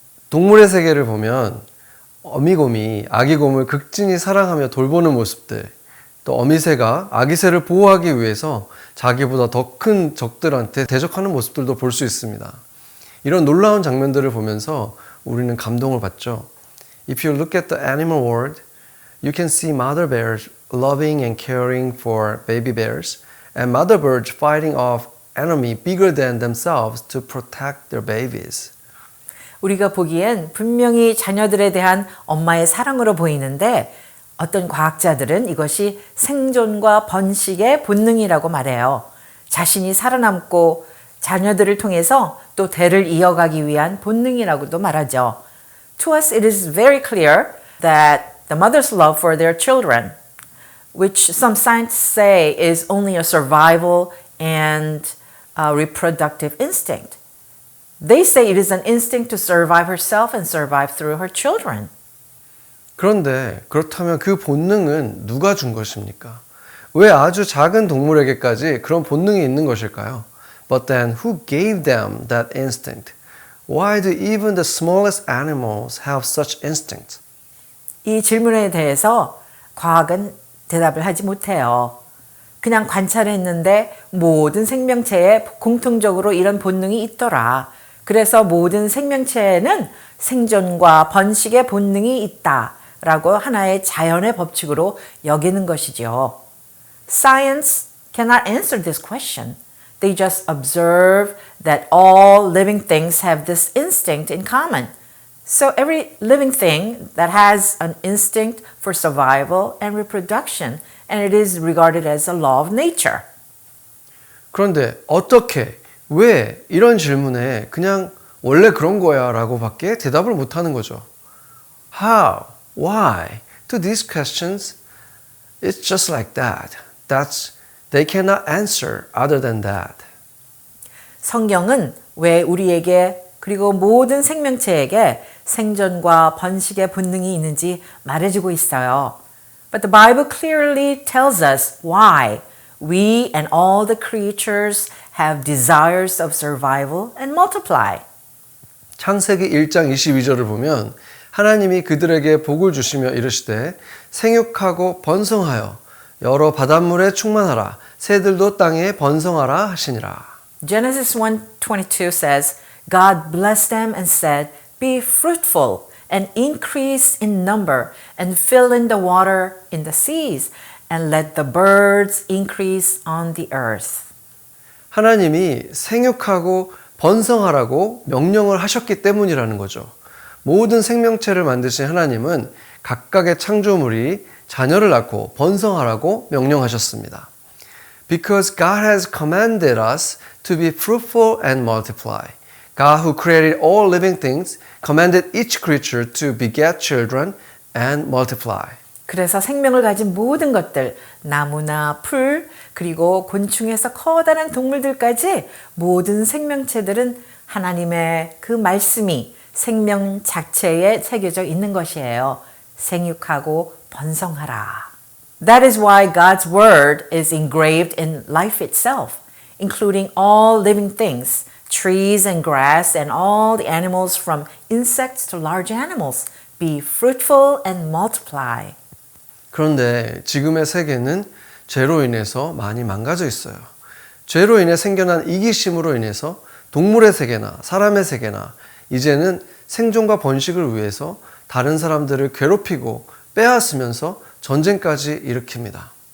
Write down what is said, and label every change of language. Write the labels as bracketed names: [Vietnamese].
[Korean] 동물의 세계를 보면 어미곰이 아기곰을 극진히 사랑하며 돌보는 모습들, 또 어미새가 아기새를 보호하기 위해서 자기보다 더 큰 적들한테 대적하는 모습들도 볼 수 있습니다. 이런 놀라운 장면들을 보면서 우리는 감동을 받죠. [English] If you look at the animal world, you can see mother bears loving and caring for baby bears, and mother birds fighting off enemy bigger than themselves to protect their babies. [Korean] 우리가 보기엔 분명히 자녀들에 대한 엄마의 사랑으로 보이는데 어떤 과학자들은 이것이 생존과 번식의 본능이라고 말해요. 자신이 살아남고 자녀들을 통해서 또 대를 이어가기 위한 본능이라고도 말하죠. [English] To us it is very clear that the mother's love for their children, which some scientists say is only a survival and reproductive instinct. They say it is an instinct to survive herself and survive through her children. [Korean] 그런데 그렇다면 그 본능은 누가 준 것입니까? 왜 아주 작은 동물에게까지 그런 본능이 있는 것일까요? [English] But then who gave them that instinct? Why do even the smallest animals have such instinct? [Korean] 이 질문에 대해서 과학은 대답을 하지 못해요. 그냥 관찰했는데 모든 생명체에 공통적으로 이런 본능이 있더라. 그래서 모든 생명체에는 생존과 번식의 본능이 있다라고 하나의 자연의 법칙으로 여기는 것이죠. [English] Science cannot answer this question. They just observe that all living things have this instinct in common. So every living thing that has an instinct for survival and reproduction, and it is regarded as a law of nature. [Korean] 그런데 어떻게, 왜 이런 질문에 그냥 원래 그런 거야 라고 밖에 대답을 못하는 거죠. [English] How, why to these questions, it's just like that. They cannot answer other than that. [Korean] 성경은 왜 우리에게 그리고 모든 생명체에게 생존과 번식의 본능이 있는지 말해주고 있어요. [English] But the Bible clearly tells us why we and all the creatures have desires of survival and multiply. [Korean] 창세기 1장 22절을 보면 하나님이 그들에게 복을 주시며 이르시되 생육하고 번성하여 여러 바닷물에 충만하라 새들도 땅에 번성하라 하시니라. [English] Genesis 1:22 says, God blessed them and said, Be fruitful and increase in number and fill in the water in the seas and let the birds increase on the earth. [Korean] 하나님이 생육하고 번성하라고 명령을 하셨기 때문이라는 거죠. 모든 생명체를 만드신 하나님은 각각의 창조물이 자녀를 낳고 번성하라고 명령하셨습니다. [English] Because God has commanded us to be fruitful and multiply. God who created all living things commanded each creature to beget children and multiply. [Korean] 그래서 생명을 가진 모든 것들, 나무나 풀, 그리고 곤충에서 커다란 동물들까지 모든 생명체들은 하나님의 그 말씀이 생명 자체에 새겨져 있는 것이에요. 생육하고 번성하라. [English] That is why God's word is engraved in life itself, including all living things, trees and grass and all the animals from insects to large animals. Be fruitful and multiply. [Korean] 그런데 지금의 세계는 죄로 인해서 많이 망가져 있어요. 죄로 인해 생겨난 이기심으로 인해서 동물의 세계나 사람의 세계나 이제는 생존과 번식을 위해서 다른 사람들을 괴롭히고 빼앗으면서 전쟁까지 일으킵니다.